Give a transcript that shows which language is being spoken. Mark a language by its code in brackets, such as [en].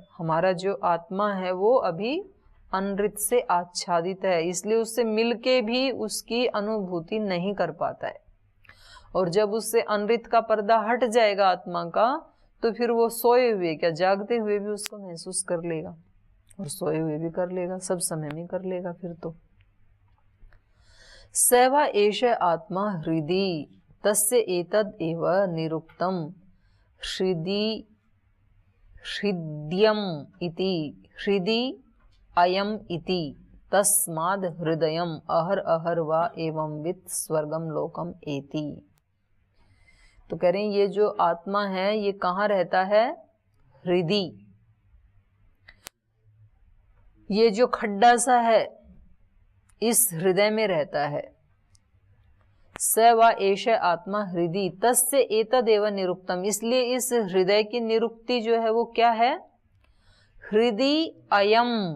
[hi] हमारा जो आत्मा है वो अभी अनृत से आच्छादित है, इसलिए उससे मिलके भी उसकी अनुभूति नहीं कर पाता है। और जब उससे अनृत का पर्दा हट जाएगा आत्मा का, तो फिर वो सोए हुए क्या जागते हुए भी उसको महसूस कर लेगा, और सोए हुए भी कर लेगा, सब समय में कर लेगा फिर तो। [sa] सैवा एष आत्मा हृदि तस्य एतद् एव निरुक्तम् हृद्यम् इति हृदि अयम् इति तस्माद् हृदयम् अहर अहर वा एवं वित् स्वर्गम लोकम एति। [hi] तो कह रहे हैं ये जो आत्मा है ये कहाँ रहता है? हृदि। ये जो खड्डा सा है इस हृदय में रहता है। [sa] स वा एष आत्मा हृदि तस्य एतदेव निरुक्तम, [hi] इसलिए इस हृदय की निरुक्ति जो है वो क्या है? [sa] हृदि अयम,